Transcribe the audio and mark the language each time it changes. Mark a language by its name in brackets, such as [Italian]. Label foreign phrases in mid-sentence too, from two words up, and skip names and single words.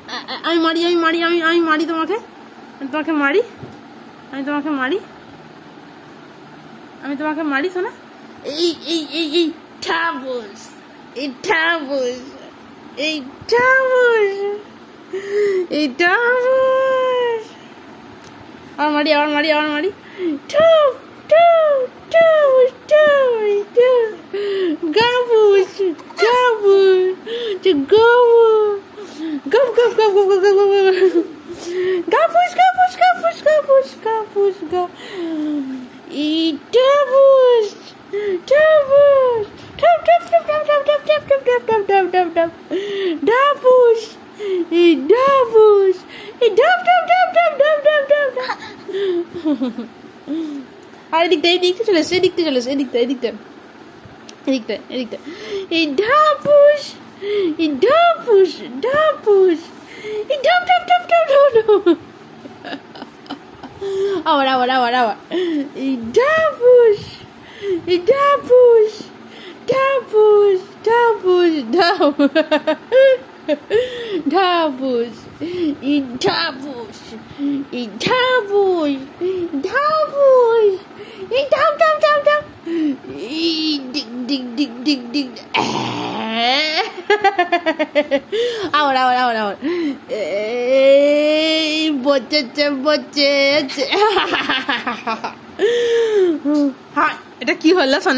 [Bangla] আমি মারি আমি মারি আমি আমি মারি তোমাকে, আমি তোমাকে মারি, আমি তোমাকে মারি, আমি তোমাকে মারি শোনা। এই এই এই এই ঠাবুস, এই ঠাবুস, এই ঠাবুস, এই ঠাবুস। আবার মারি আবার মারি আবার মারি। ঠাব ঠাব ঠাবুস ঠাবুস ঠাব। গাবুস গাবুস গাবুস গাব গাব গাব গাব গাব গাব গাবুস গাবুস গাবুস গাবুস গাবুস গাব। এই ঠাবুস ঠাবুস ঠাব ঠাব ঠাব ঠাব ঠাব ঠাব ঠাব ঠাব ঠাব ঠাব ঠাব ঠাব ঠাবুস। এই ঠাবুস, এই ঠাব ঠাব ঠাব ঠাব ঠাব ঠাব ঠাব ঠাব। আর এদিকটা এদিকটা চলে এসে, এদিকটা চলে এসে, এদিকটা এদিকটা এদিকটা এদিকটা। এই ঢাপুস, এই ঢাপুস ঢাপুস, এই ঢাপ ঢাপ ঢাপ ঢাপ ঢাপ। আবার আবার আবার আবার। এই ঢাপুস, এই ঢাপুস ঢাপুস ঢাপুস ঢাপ ঢাপুস, এই ঢাপুস, এই ঢাপুস ঢাপুস, এই ঢাপ ঢাপ ঢাপ ঢাপ, এই ডিগ ডিগ ডিগ ডিগ ডিগ। আবার আবার আবার আবার। এই বচেছে বচেছে। হ্যাঁ, এটা কি হলো সোনা?